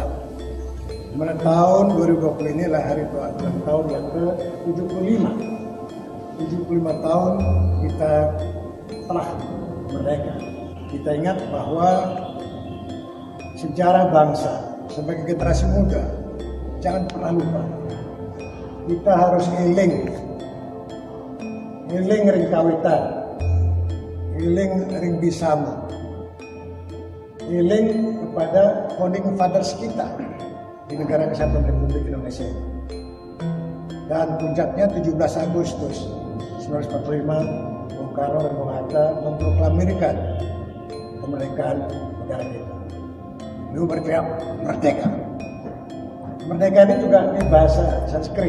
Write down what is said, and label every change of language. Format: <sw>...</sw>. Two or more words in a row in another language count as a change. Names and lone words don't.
<id>Dimana tahun 2020 ini adalah hari ulang tahun yang ke-75. 75 tahun kita telah merdeka. Kita ingat bahwa sejarah bangsa sebagai generasi muda jangan pernah lupa. Kita harus</id> <ban>eling ring kawitan, eling ring bisama,</ban> <id>eling kepada</id> <en>founding fathers</en> <id>kita di Negara Kesatuan Republik Indonesia. Dan puncaknya 17 Agustus 1945, Bung Karno dan Bung Hatta memproklamirkan kemerdekaan negara kita. Lalu berteriak merdeka. Merdeka ini juga di bahasa Sanskrit.</id>